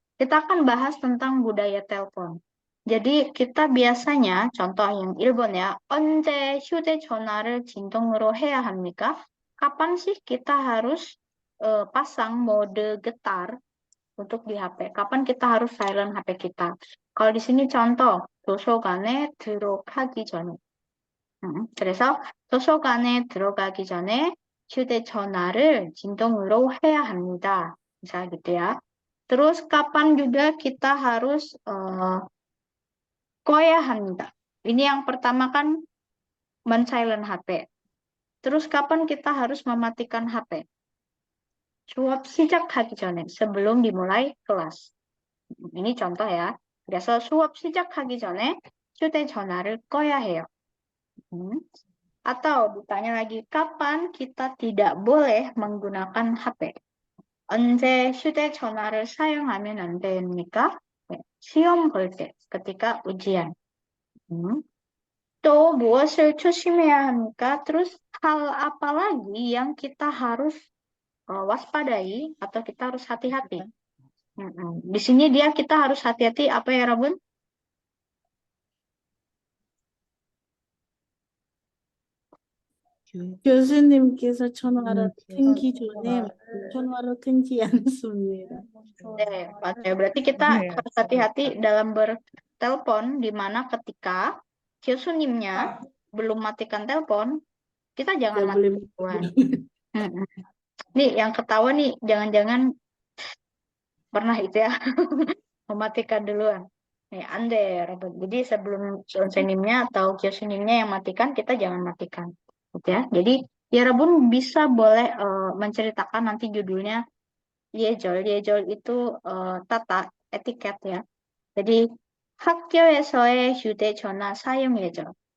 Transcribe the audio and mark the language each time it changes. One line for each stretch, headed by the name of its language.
Indonesian: Kita akan bahas tentang budaya telepon. Jadi kita biasanya, contoh yang Ilbon ya,
Korean: 언제 휴대전화를 진동으로 해야 합니까?
Indonesian: Kapan sih kita harus pasang mode getar untuk di HP? Kapan kita harus silent HP kita? Kalau di sini contoh,
Korean: 도서관에 들어가기 전에. 그래서 도서관에 들어가기 전에 휴대전화를 진동으로 해야 합니다.
Indonesian: Misal gitu ya. Terus kapan juga kita harus
Korean: 꺼야 합니다.
Indonesian: Ini yang pertama kan men-silent HP. Terus kapan kita harus mematikan HP?
Korean: 수업 시작하기 전에,
Indonesian: sebelum dimulai kelas. Ini contoh ya.
Korean: 그래서 수업 시작하기 전에 휴대전화를 꺼야 해요.
Indonesian: Atau ditanya lagi, kapan kita tidak boleh menggunakan HP?
Korean: 언제 휴대전화를 사용하면 안 됩니까? 네, 시험 볼 때,
Indonesian: ketika ujian.
Korean: 또 무엇을 조심해야 합니까?
Indonesian: Terus hal apa lagi yang kita harus waspadai atau kita harus hati-hati? Di sini kita harus hati-hati apa ya Rabun?
Korean: 교수님께서 전화를 끊기 전에 전화를 끊지 않습니다. 네, 맞아요.
Indonesian: Berarti kita harus hati-hati dalam bertelepon, di mana ketika 교수님nya belum matikan telepon, kita jangan matikan duluan. Nih, yang ketawa nih, jangan-jangan pernah itu ya, mematikan duluan. Nih, ande, Robert. Jadi sebelum sonsenimnya atau 교수님nya yang matikan, kita jangan matikan. Gitu ya. Jadi, ya Rabun bisa boleh menceritakan nanti judulnya 예절 itu tata, etiket ya. Jadi
Korean: 학교에서의 휴대전화 사용 예절.